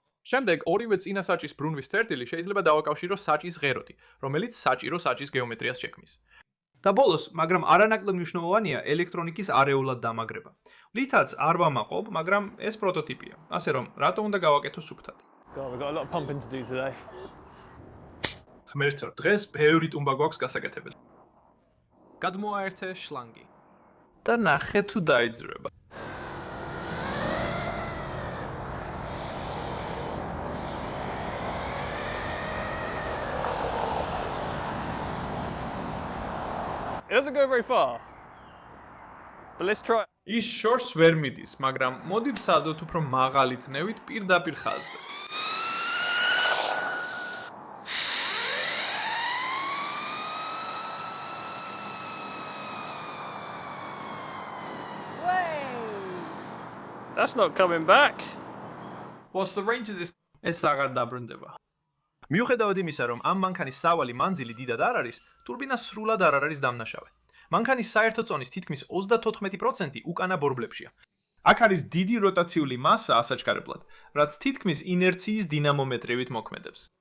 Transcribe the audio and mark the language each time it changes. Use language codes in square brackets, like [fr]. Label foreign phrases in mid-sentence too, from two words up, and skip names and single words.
[ka] შემდეგ ორივე წინა საჭის ბრუნვის წერტილი შეიძლება დავაკავშირო საჭის ღეროთი, რომელიც საჭირო საჭის გეომეტრიას შექმნის. და ბოლოს, მაგრამ არანაკლებ მნიშვნელოვანია ელექტრონიკის არეულად დამაგრება. ლითაც არ ვამაყობ, მაგრამ ეს პროტოტიპია, ასე რომ რატო უნდა გავაკეთო სუფთად. [en] God, we've got a lot of pumping to do today. [ka] ღმერთო, დღეს ბევრი ტუმბა გვაქვს გასაკეთებელი. გადმოაერთე შლანგი და ნახე თუ დაიძრება. [en] It doesn't go very far. But let's try. [ka] ის შორს ვერ მიდის, მაგრამ მოდი ვცადოთ უფრო მაღალი წნევით პირდაპირ ხაზზე. [en] That's not coming back. What's the range of this? [ka] ეს აღარ დაბრუნდება. მიუხედავად იმისა, რომ ამ მანქანის სავალი მანძილი დიდად არ არის, ტურბინა სრულად არ არის დამნაშავე. მანქანის საერთო წონის თითქმის 34% უკანა ბორბლებშია. აქ არის დიდი როტაციული მასა ასაჩქარებლად, რაც თითქმის ინერციის დინამომეტრივით მოქმედებს.